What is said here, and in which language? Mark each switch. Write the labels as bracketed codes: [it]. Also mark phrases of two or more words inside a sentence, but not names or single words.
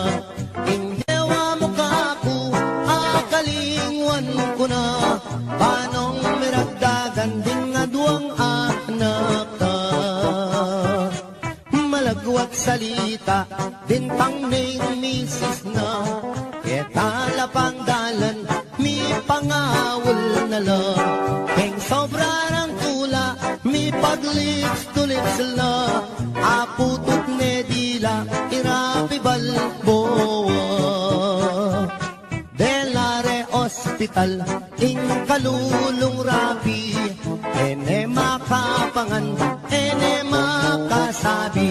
[pam] Ing dewa mo kako, akalingwan ko na, panong miragdagan din nga duwang anak ka. Malagwat salita, bintang ning misis na, ketala pang dalan, mi pangawal na lang. Keng sobra ng tula, mi paglips [en] to lips [pam] la, aputot ne dila, irapi balboa. Delare Hospital, ing kalulong rapi, ene makapangan, ene makasabi.